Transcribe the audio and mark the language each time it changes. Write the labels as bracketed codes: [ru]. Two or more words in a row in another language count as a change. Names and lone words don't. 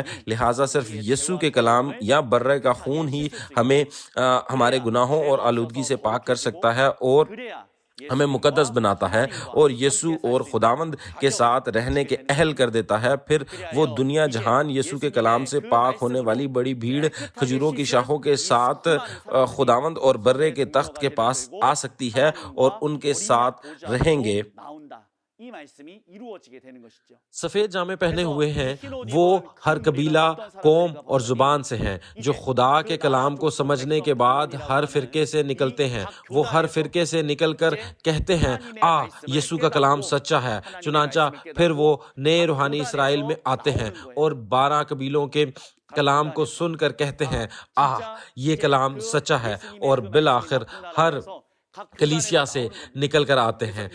[ur] لہٰذا صرف یسوع کے کلام یا برے کا خون ہی ہمیں ہمارے گناہوں اور آلودگی سے پاک کر سکتا ہے اور ہمیں مقدس بناتا ہے اور یسوع اور خداوند کے ساتھ رہنے کے اہل کر دیتا ہے. پھر وہ دنیا جہان یسوع کے کلام سے پاک ہونے والی بڑی بھیڑ کھجوروں کی شاخوں کے ساتھ خداوند اور برے کے تخت کے پاس آ سکتی ہے اور ان کے ساتھ رہیں گے. [ko] 이 말씀이 이루어지게 되는 것이죠. [ur] سفید جامے پہنے ہوئے ہیں وہ ہر قبیلہ، قوم اور زبان سے ہیں جو خدا کے کلام کو سمجھنے کے بعد ہر فرقے سے نکلتے ہیں. وہ ہر فرقے سے نکل کر کہتے ہیں، یسوع کا کلام سچا ہے. چنانچہ پھر وہ نئے روحانی اسرائیل میں آتے ہیں اور 12 قبیلوں کے کلام کو سن کر کہتے ہیں، یہ کلام سچا ہے اور بالآخر ہر کلیسیا سے نکل کر آتے ہیں.